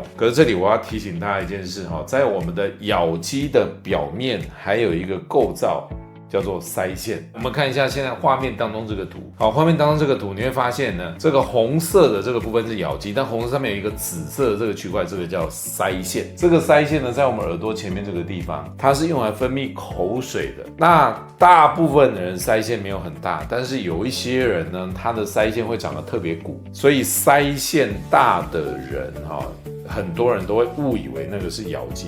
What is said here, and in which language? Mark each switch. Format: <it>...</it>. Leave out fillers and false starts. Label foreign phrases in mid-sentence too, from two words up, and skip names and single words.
<zh>可是這裡我要提醒大家一件事在我們的咬肌的表面還有一個構造叫做腮線。我們看一下現在畫面當中這個圖。好，畫面當中這個圖你會發現呢，這個紅色的這個部分是咬肌，但紅色上面有一個紫色的這個區塊，這個叫腮線。這個腮線呢，在我們耳朵前面這個地方，它是用來分泌口水的。那大部分的人腮線沒有很大，但是有一些人呢，他的腮線會長得特別鼓，所以腮線大的人很多人都會誤以為那個是咬肌。</zh>